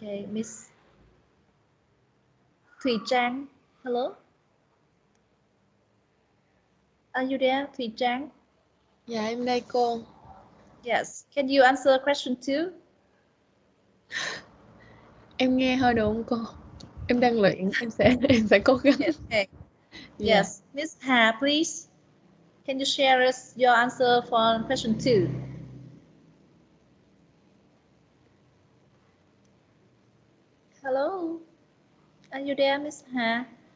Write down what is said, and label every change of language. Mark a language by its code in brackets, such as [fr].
[en] Miss Thùy Trang. Hello. Are you there, Thùy Trang? [vi] Dạ em đây cô. [en] Yes. Can you answer question 2? [vi] Em nghe hơi được không cô? Em đang luyện, em sẽ cố gắng. [en] Yes. Okay. Yes. Miss Hà, please. Can you share us your answer for question 2? Hello. Are you there, Miss Hà?